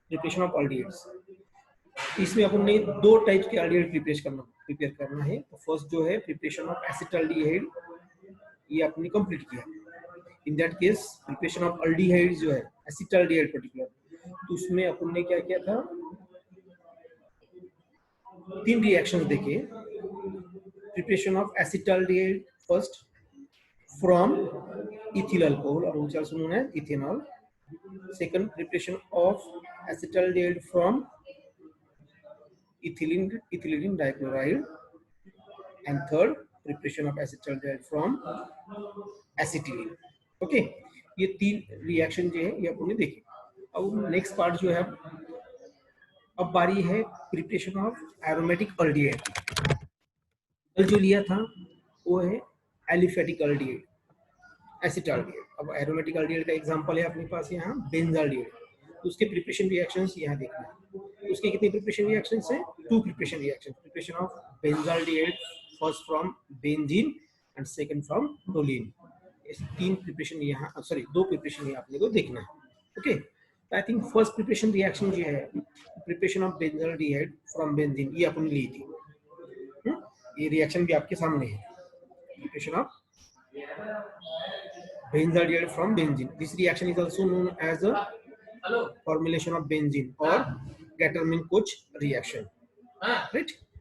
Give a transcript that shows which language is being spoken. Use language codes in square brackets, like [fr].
[hi] Preparation of aldehydes, इसमें अपन ने दो टाइप के अल्डिहाइड प्रिपेयर करना है. तो फर्स्ट जो है प्रिपरेशन ऑफ एसिटाल्डिहाइड, ये आपने कंप्लीट किया. In that case preparation of aldehyde जो है, एसिटाल्डिहाइड पर्टिकुलर, तो उसमें अपन ने क्या किया था? 3 रिएक्शंस देखे. [en] Preparation of acetaldehyde first from ethyl alcohol, or which also known as ethanol. Second, preparation of acetaldehyde from ethylene dichloride. And third, preparation of acetaldehyde from acetylene. [hi] Okay, ये 3 reaction जो है ये अपन ने देखे. अब नेक्स्ट पार्ट जो है, अब बारी है प्रिपरेशन ऑफ एरोमेटिक अल्डिहाइड. कल जो लिया था वो है एलिफेटिक अल्डिहाइड, एसिटाल्डिहाइड. अब एरोमेटिक अल्डिहाइड का एग्जांपल है अपने पास यहाँ बेंजाल्डिहाइड. तो उसके प्रिपरेशन रिएक्शंस यहाँ देखना है. उसके कितने प्रिपरेशन रिएक्शंस हैं? 2 preparation reactions. [en] Preparation of benzaldehyde first from benzene and second from toluene. [hi] इस 3 प्रिपरेशन यहाँ, सॉरी 2 प्रिपरेशन यहाँ आपने को देखना है. [en] okay, I think [hi] first preparation reaction जो है preparation of benzaldehyde from benzene, ये अपन ली थी. ये रिएक्शन भी आपके सामने है. [en] Preparation of benzaldehyde from benzene. This reaction is also known as a formulation of benzene or Gatterman-Koch reaction. Right?